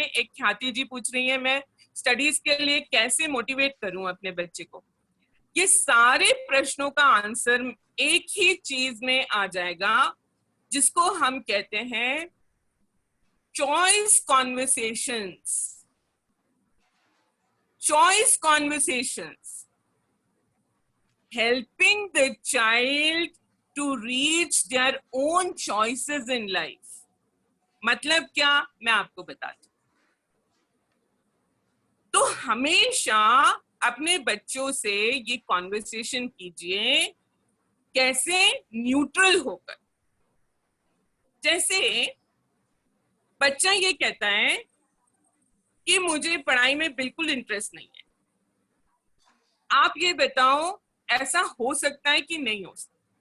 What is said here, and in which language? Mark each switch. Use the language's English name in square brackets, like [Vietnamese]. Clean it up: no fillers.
[Hindi] एक ख्याति जी पूछ रही है मैं स्टडीज के लिए कैसे मोटिवेट करूं अपने बच्चे को। ये सारे प्रश्नों का आंसर एक ही चीज में आ जाएगा, जिसको हम कहते हैं choice conversations. [English] Choice conversations, helping the child to reach their own choices in life। [Hindi] मतलब क्या, मैं आपको बताती हूँ। तो हमेशा अपने बच्चों से ये कॉन्वर्सेशन कीजिए कैसे, न्यूट्रल होकर। जैसे बच्चा ये कहता है कि मुझे पढ़ाई में बिल्कुल इंटरेस्ट नहीं है, आप ये बताओ ऐसा हो सकता है कि नहीं हो सकता?